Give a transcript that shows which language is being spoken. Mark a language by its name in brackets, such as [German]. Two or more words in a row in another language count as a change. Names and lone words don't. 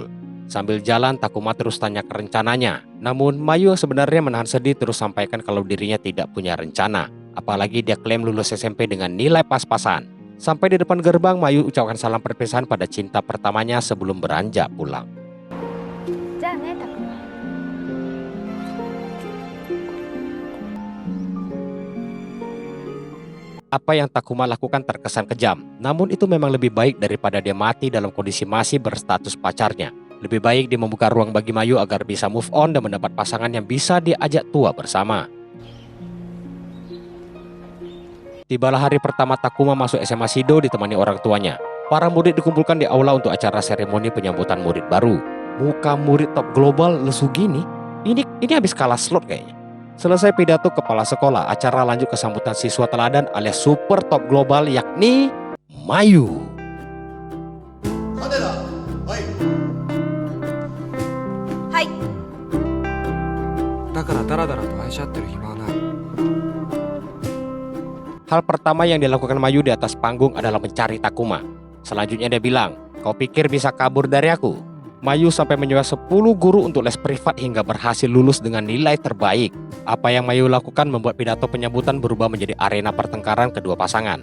[Indonesian] Sambil jalan, Takuma terus tanya ke rencananya. Namun Mayu yang sebenarnya menahan sedih terus sampaikan kalau dirinya tidak punya rencana. Apalagi dia klaim lulus SMP dengan nilai pas-pasan. Sampai di depan gerbang, Mayu ucapkan salam perpisahan pada cinta pertamanya sebelum beranjak pulang. [Japanese] じゃあね、タクマ。 [Indonesian] Apa yang Takuma lakukan terkesan kejam, namun itu memang lebih baik daripada dia mati dalam kondisi masih berstatus pacarnya. Lebih baik dia membuka ruang bagi Mayu agar bisa [English] move on [Indonesian] dan mendapat pasangan yang bisa diajak tua bersama. Tibalah hari pertama Takuma masuk SMA Shido ditemani orang tuanya. Para murid dikumpulkan di aula untuk acara seremoni penyambutan murid baru. Muka murid [English] top global [Indonesian] lesu gini, ini habis kalah slot kayaknya. Selesai pidato kepala sekolah, acara lanjut ke sambutan siswa teladan alias [English] super top global [Indonesian] yakni Mayu. [Japanese] はい。だからダラダラと愛し合ってる暇はない。 [Indonesian] Hal pertama yang dilakukan Mayu di atas panggung adalah mencari Takuma. Selanjutnya dia bilang, kau pikir bisa kabur dari aku? Mayu sampai menyewa 10 guru untuk les privat hingga berhasil lulus dengan nilai terbaik. Apa yang Mayu lakukan membuat pidato penyambutan berubah menjadi arena pertengkaran kedua pasangan.